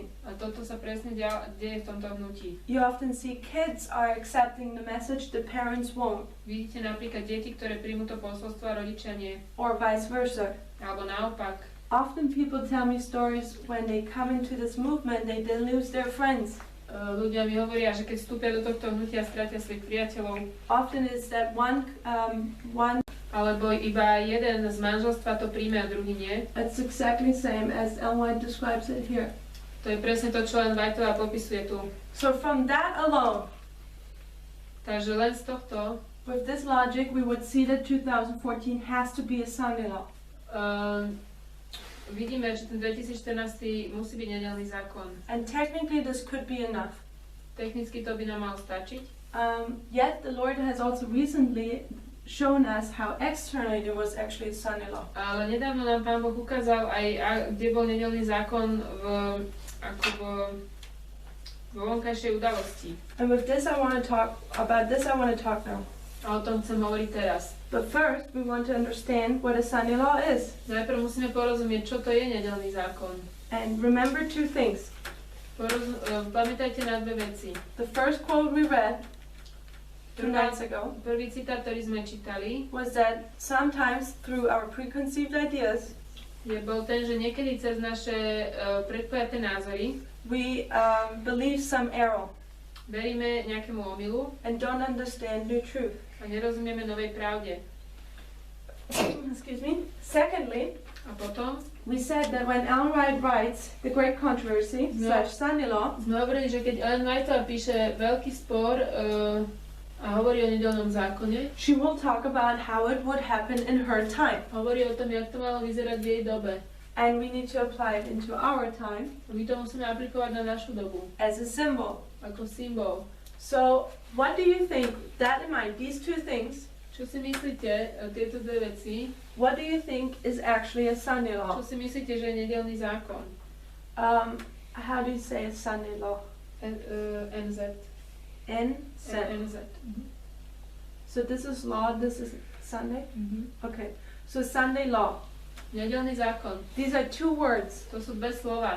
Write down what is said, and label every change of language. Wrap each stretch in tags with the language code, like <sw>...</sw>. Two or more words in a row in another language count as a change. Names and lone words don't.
<sk>A toto sa presne deje v tomto hnutí.</sk> <en>You often see kids are accepting the message, the parents won't,</en> <sk>Vidíte napríklad deti, ktoré príjmu to posolstvo a rodičia nie.</sk> <en>or vice versa.</en> <sk>Alebo naopak.</sk> <en>Often people tell me stories when they come into this movement, they lose their friends.</en> <sk>Ľudia mi hovoria, že keď vstúpia do tohto hnutia, stratia svojich priateľov.</sk> <en>Often it's that one</en> <sk>Alebo iba jeden z manželstva to príjme a druhý nie.</sk> <en>It's exactly the same as Ellen White describes it here.</en> <sk>To je presne to, čo len Whiteová popisuje tu.</sk> <en>So from that alone,</en> <sk>Takže len z tohto</sk> <en>with this logic, we would see that 2014 has to be a Sunday law.</en> <sk>vidíme, že ten 2014 musí byť nedeľný zákon.</sk> <en>And technically this could be enough.</en> <sk>Technicky to by nám malo stačiť.</sk> <en>Yet the Lord has also recently shown us how externally there was actually a Sunday law.</en> <sk>Ale nedávno nám Pán Boh ukázal aj, kde bol nedeľný zákon vo vonkajšej udalosti.</sk> <en>And with this I want to talk now.</en> <sk>A o tom chcem hovoriť teraz.</sk> <en>But first we want to understand what a Sunday law is.</en> <sk>Najprv musíme porozumieť, čo to je nedeľný zákon.</sk> <en>And remember two things.</en> <sk>Pamätajte na dve veci.</sk> <en>The first quote we read 2 nights ago</en> <sk>Prvý citát, ktorý sme čítali,</sk> <en>was that sometimes through our preconceived ideas</en> <sk>bol ten, že niekedy cez naše predpojaté názory</sk> <en>we believe some error</en> <sk>veríme nejakému omylu</sk> <en>and don't understand new truth.</en> <sk>a nerozumieme novej pravde.</sk> <en>Excuse me. Secondly,</en> <sk>A potom</sk> <en>we said that when Ellen White writes The Great Controversy / Sunday Law,</en> <sk>sme hovorili, že keď Ellen Whiteová píše veľký spor a hovorí o nedeľnom zákone,</sk> <en>she will talk about how it would happen in her time.</en> <sk>hovorí o tom, jak to malo vyzerať v jej dobe.</sk> <en>And we need to apply it into our time</en> <sk>My to musíme aplikovať na našu dobu,</sk> <en>as a symbol.</en> <sk>ako symbol.</sk> <en>So, what do you think, that in mind, these two things,</en> <sk>Čo si myslíte, tieto dve veci,</sk> <en>what do you think is actually a Sunday law?</en> <sk>čo si myslíte, že je nedeľný zákon?</sk> <en>How do you say a Sunday law?</en> <sk>NZ. NZ. NZ.</sk> <en>So this is law, this is Sunday? Okay. So Sunday law.</en> <sk>Nedeľný zákon.</sk> <en>These are two words.</en> <sk>To sú dve slova.</sk>